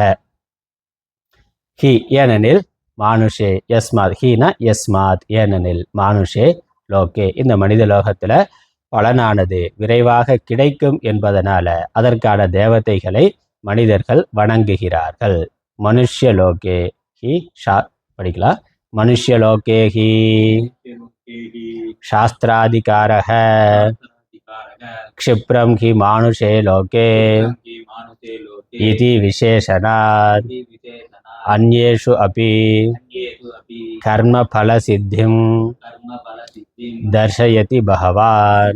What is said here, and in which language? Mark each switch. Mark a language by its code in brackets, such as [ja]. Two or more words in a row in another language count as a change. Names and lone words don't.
[ta] ஹி ஏனெனில் [sa] मानुषे, यस्मात्, हीना यस्मात् [ta] ஏனெனில், [sa] मानुषे लोके [ta] இந்த மனித லோகத்தில் பலனானது விரைவாக கிடைக்கும் என்பதனால அதற்கான தேவதைகளை மனிதர்கள் வணங்குகிறார்கள். [sa] मनुष्यलोके हि [ta] படிக்கலாம். [sa] मनुष्यलोके हि शास्त्राधिकारः क्षिप्रं हि मानुषे लोके इति विशेषणात् अन्येषु अपि कर्मफलसिद्धिं दर्शयति भगवान्.